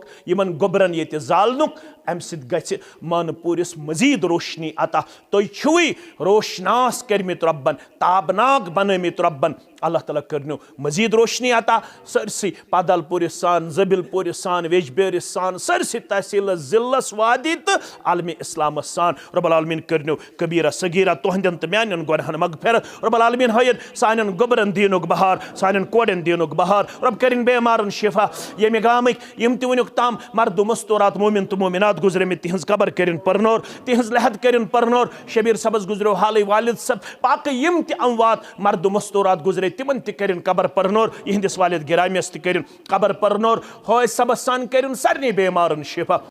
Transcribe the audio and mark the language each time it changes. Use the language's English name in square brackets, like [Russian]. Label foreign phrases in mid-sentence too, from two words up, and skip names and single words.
[Kashmiri] यमन गोबरन ये जालनुक अम सत मानपुरिस मजीद रोशनी अता तुई रोशनास करमित रब्बन ताबनाक बनमित रब्बन [Arabic] الله تعالى [Kashmiri] करनो मजीद रोशनी अता सरसी पादलपुरिस सान जबिलपुरिस सान वेजबेरिस सान सरसी तहसील जिल्लस वादी तो आलमी इस्लाम सान [Arabic] رب العالمين [Kashmiri] करनो कबीरा सगीरा तुहंदन तो म्यान गुनहन मगफिरत रब्बुल आलमीन हयन सानन गोबरन दीनुक बहार सानन कोडन दीनुक बहार रब करिन बेमारन शिफा यमि गामिक यम ति वनुक ताम मर्द मस्तूरात मोमिन तो मोमिनात गुजरे तिहज कबर करिन परनोर तिहज लहद करिन परनोर शबीर सबस गुजरो हाल वालिद सब पाक यम ति अमवात मर्द मस्तूरात गुजरे तिमन ति करिन कबर परनोर यहंदिस वालिद गिरामियस ति करिन कबर परनोर होय सबस सान करिन सरनी बेमारन शिफा।